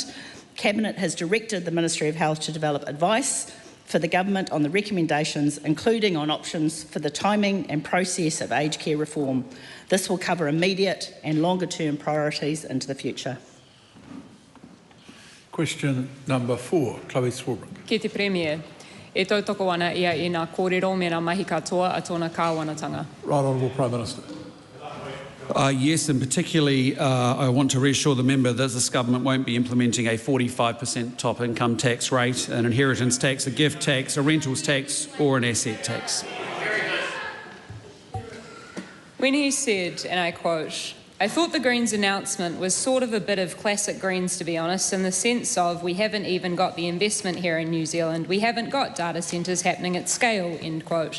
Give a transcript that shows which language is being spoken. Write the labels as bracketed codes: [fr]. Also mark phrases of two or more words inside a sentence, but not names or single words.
[en] Cabinet has directed the Ministry of Health to develop advice for the government on the recommendations, including on options for the timing and process of aged care reform. This will cover immediate and longer-term priorities into the future. Question number 4, Chloe Swarbrick. [mi] Ki te Premier, e tautoko ana ia I ngā kōrero me ngā mahi katoa a tōna kāwanatanga. [en] Right Honourable Prime Minister. Yes, and particularly I want to reassure the member that this government won't be implementing a 45% top income tax rate, an inheritance tax, a gift tax, a rentals tax or an asset tax. When he said, and I quote, "I thought the Greens announcement was sort of a bit of classic Greens, to be honest, in the sense of we haven't even got the investment here in New Zealand, we haven't got data centres happening at scale," end quote.